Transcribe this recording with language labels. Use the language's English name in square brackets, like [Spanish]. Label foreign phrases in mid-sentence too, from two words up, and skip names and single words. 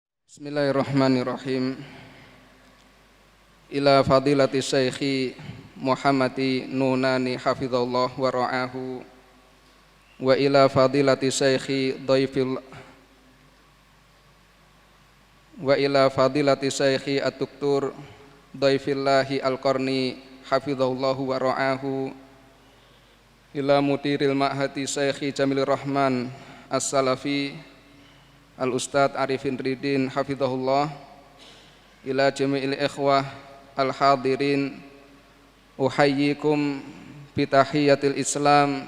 [Arabic] Bismillahirrahmanirrahim. إلى فضيلة الشيخ محمد نوناني حفظه الله ورعاه وإلى فضيلة الشيخ ضيف وإلى فضيلة الشيخ الدكتور ضيف الله القرني حفظه الله ورعاه إلى مدير معهد الشيخ جميل الرحمن السلفي الأستاذ عارفين ريدين حفظه الله إلى جميع الإخوة الحاضرين أحييكم بتحية الإسلام.